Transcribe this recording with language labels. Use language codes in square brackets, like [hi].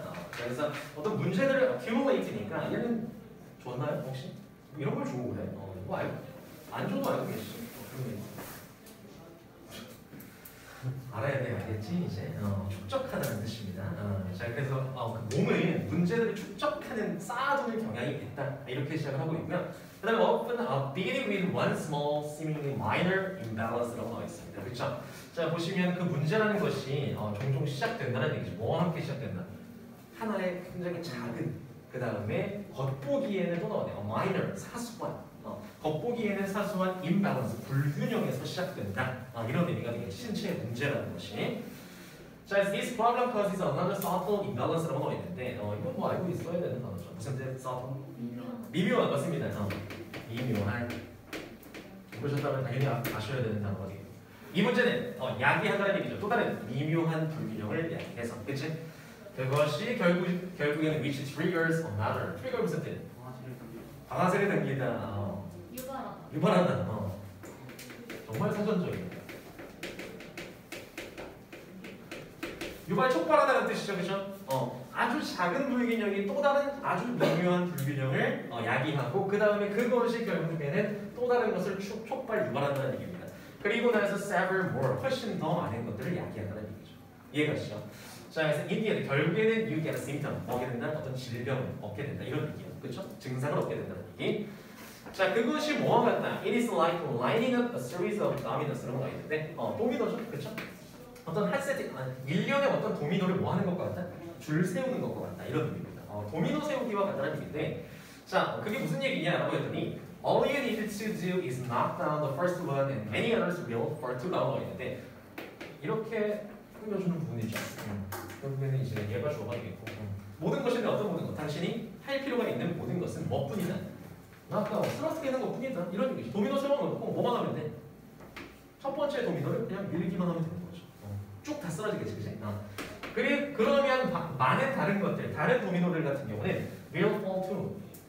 [ko] 그래서 어떤 문제들을 accumulate니까 얘는 좋나요, 혹시? 이런 걸 주고 그래. 이거 알고 안 줘도 알고 계시죠? 알아야 돼, 알겠지? 이제 축적하다는 뜻입니다. 자, 그래서 그 몸은 문제들을 축적하는 쌓아두는 경향이 있다. 이렇게 시작을 하고 있고요. [en] 그다음에 often dealing with one small, seemingly minor imbalance [ko] 라고 나와 있습니다. 그렇죠? 자, 보시면 그 문제라는 것이 종종 시작된다는 얘기죠. 뭐와 함께 시작된다? 하나의 굉장히 작은, 그 다음에 겉보기에는 또 나오네요. minor, 사소한. 겉보기에는 사소한 imbalance, 불균형에서 시작된다. 이런 의미가 되겠죠. 신체의 문제라는 것이. 자, [en] this problem causes another subtle imbalance [ko] 라고 나와 있는데, 이건 뭐 알고 있어야 되는 단어죠. 무슨 뜻? subtle? 미묘한 것입니다. 미묘한. 보셨다면 당연히 아셔야 되는 단어가 되겠죠. 이 문제는 야기한다는 얘기죠. 또 다른 미묘한 불균형을 야기해서, 그치? 그것이 결국에는 [en] which triggers another. [ko] 트리거 무슨 뜻? 방아쇠를 당기다. 유발한다. 정말 사전적입니다. 유발 촉발하다는 뜻이죠, 그죠? 아주 작은 불균형이 또 다른 아주 미묘한 불균형을 야기하고 그 다음에 그것이 결국에는 또 다른 것을 촉발 유발한다는 얘기입니다. 그리고 나서 [en] several more, [ko] 훨씬 더 많은 것들을 야기한다는 얘기죠. 이해가시죠? 자, 그래서 인디언 결국에는 [en] you get a symptom, [ko] 얻게 된다, 어떤 질병을 얻게 된다 이런 얘기예요, 그렇죠? 증상을 얻게 된다는 얘기. 자, 그것이 뭐와 같다? [en] It is like lining up a series of dominoes [ko] 라고 나와 있는데, 도미노죠, 그렇죠? 어떤 한 세트, 일련의 어떤 도미노를 뭐 하는 것과 같다? 줄 세우는 것과 같다 이런 의미입니다. 도미노 세우기와 같다는 의미인데, 자, 그게 무슨 얘기냐라고 했더니 [en] all you need to do is knock down the first one and many others will fall to down [ko] 라고 있는데 이렇게 꾸며주는 부분이죠. 결국에는 이제 얘가 주어가 되겠고 모든 것인데 어떤 모든 것? 당신이 할 필요가 있는 모든 것은 뭐뿐이다? 아까 쓰러뜨리는 것뿐이다. 이런 얘기죠. 도미노 세워놓고 뭐만 하면 돼? 첫 번째 도미노를 그냥 밀기만 하면 되는 거죠. 쭉 다 쓰러지겠지, 그치? 그러면 많은 다른 것들, 다른 도미노들 같은 경우는 [en] will fall too.